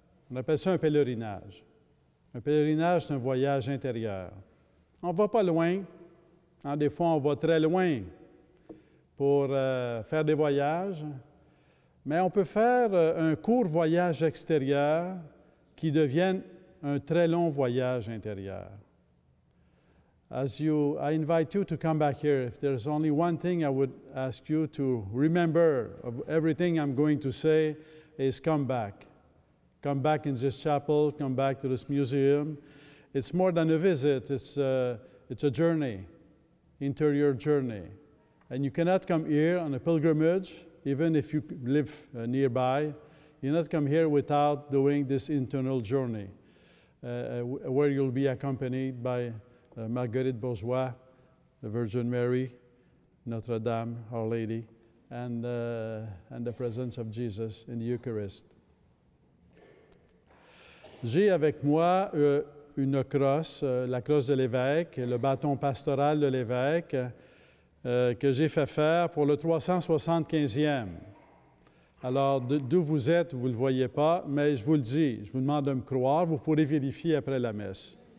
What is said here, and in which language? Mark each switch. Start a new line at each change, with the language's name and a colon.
French: On appelle ça un pèlerinage. Un pèlerinage, c'est un voyage intérieur. On ne va pas loin. Des fois, on va très loin pour faire des voyages. Mais on peut faire un court voyage extérieur qui devienne un très long voyage intérieur.
English: I invite you to come back here. If there's only one thing I would ask you to remember of everything I'm going to say is come back. Come back in this chapel, come back to this museum. It's more than a visit, it's a journey, interior journey. And you cannot come here on a pilgrimage, even if you live nearby. You cannot come here without doing this internal journey, where you'll be accompanied by Marguerite Bourgeois, the Virgin Mary, Notre Dame, Our Lady, and the presence of Jesus in the Eucharist.
French: J'ai avec moi une crosse, la crosse de l'évêque, le bâton pastoral de l'évêque que j'ai fait faire pour le 375e. Alors, d'où vous êtes, vous ne le voyez pas, mais je vous le dis, je vous demande de me croire, vous pourrez vérifier après la messe.